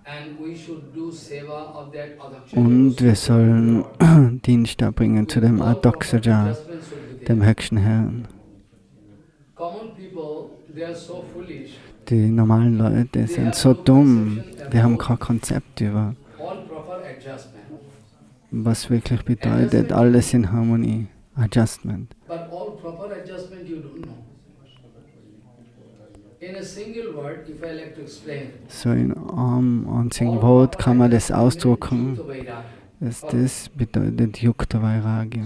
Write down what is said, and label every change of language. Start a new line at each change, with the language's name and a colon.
English: and we should do seva of that
German: Und wir sollen Dienst erbringen zu dem Adoksaja, dem höchsten Herrn.
English: Common people, they are so foolish.
German: Die normalen Leute sind so dumm, die haben kein Konzept über,
English: All proper adjustment.
German: was wirklich bedeutet, alles in Harmonie, Adjustment.
English: But all proper adjustment you don't know. In a single word, if I like to explain,
German: So in einem einzigen Wort kann man das ausdrücken, dass das bedeutet Yukta Vairagya.